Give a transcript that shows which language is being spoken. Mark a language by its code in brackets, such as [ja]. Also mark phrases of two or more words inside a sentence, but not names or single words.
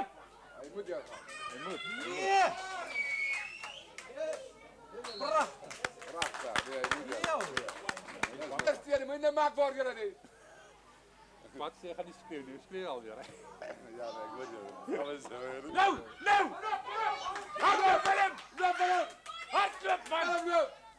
[nl] Hij moet ja gaan. Hij moet. Nee! Prachtig. Prachtig. Nee, hij moet ja. Wat is die? Moet je niet maken voor jullie. Wat zeg, ga niet spelen nu. Speel alweer. Ja, nee, ik weet het. Alles weer. Nou! Nou! Hardloop, Willem! Loop, Willem! Hardloop, man! Hardloop!